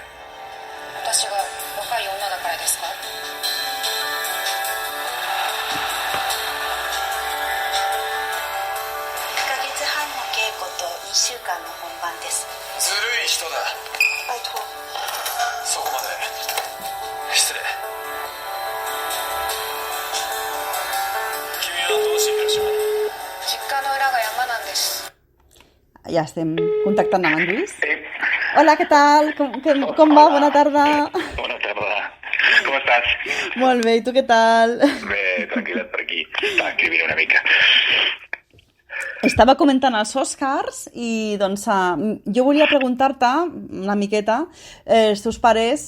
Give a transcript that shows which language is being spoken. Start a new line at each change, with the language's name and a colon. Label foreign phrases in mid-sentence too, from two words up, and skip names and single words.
Japanese: 私が若い女だからですか？1ヶ月半の稽古と2週間の本番です。ずるい人だ。バイト。そこまで。失礼。君はどうしていらっしゃる？実家の裏が山なんです。
Catalan: Ja estem contactant amb en Lluís. Sí. Hola, què tal? Com va? Bona tarda. Bona tarda. Com estàs? Molt bé, i tu què tal? Bé, tranquil·let per aquí. Estava escrivint una mica. Estava comentant els Oscars i doncs jo volia preguntar-te una miqueta els teus pares.